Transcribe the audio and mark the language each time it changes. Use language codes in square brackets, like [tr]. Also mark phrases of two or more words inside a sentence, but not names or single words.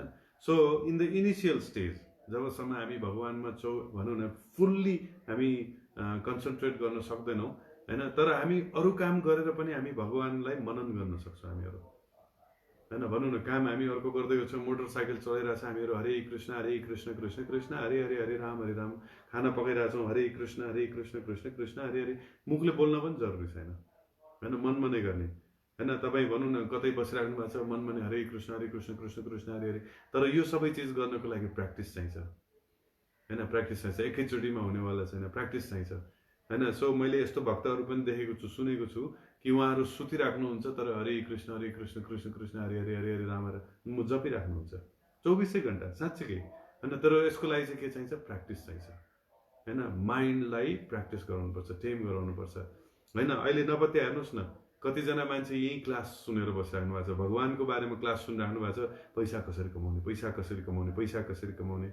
[en] so in the initial stage [ne] जबसम्म हामी भगवानमा भनौँ न फुल्ली हामी कन्सन्ट्रेट गर्न सक्दैनौँ होइन, तर हामी अरू काम गरेर पनि हामी भगवानलाई मनन गर्न सक्छौँ हामीहरू होइन। भनौँ न काम हामी अर्को गर्दै गर्छौँ, मोटरसाइकल चलाइरहेछ हामीहरू हरे कृष्ण कृष्ण कृष्ण हरे हरे हरे राम खाना पकाइरहेछौँ हरे कृष्ण कृष्ण कृष्ण हरे हरे। मुखले बोल्न पनि जरुरी छैन होइन, मनमा नै गर्ने होइन। तपाईँ भनौँ न कतै बसिराख्नु भएको छ, मनमा नै हरे कृष्ण कृष्ण कृष्ण हरे हरे। तर यो सबै चिज गर्नको लागि प्र्याक्टिस चाहिन्छ होइन, प्र्याक्टिस चाहिन्छ, एकैचोटिमा हुनेवाला छैन, प्र्याक्टिस चाहिन्छ होइन। सो मैले यस्तो भक्तहरू पनि देखेको छु, सुनेको छु कि उहाँहरू सुतिराख्नुहुन्छ तर हरे कृष्ण कृष्ण कृष्ण हरे हरे हरे हरे राम जपिराख्नुहुन्छ 24 घण्टा साँच्चीकै होइन। तर यसको लागि चाहिँ के चाहिन्छ, प्र्याक्टिस चाहिन्छ होइन। माइन्डलाई प्र्याक्टिस गराउनुपर्छ, टेम गराउनुपर्छ होइन। अहिले नपत्या हेर्नुहोस् न कतिजना मान्छे यही क्लास सुनेर बसिराख्नु भएको छ, भगवानको बारेमा क्लास सुनिराख्नु भएको छ, पैसा कसरी कमाउने पैसा कसरी कमाउने पैसा कसरी कमाउने।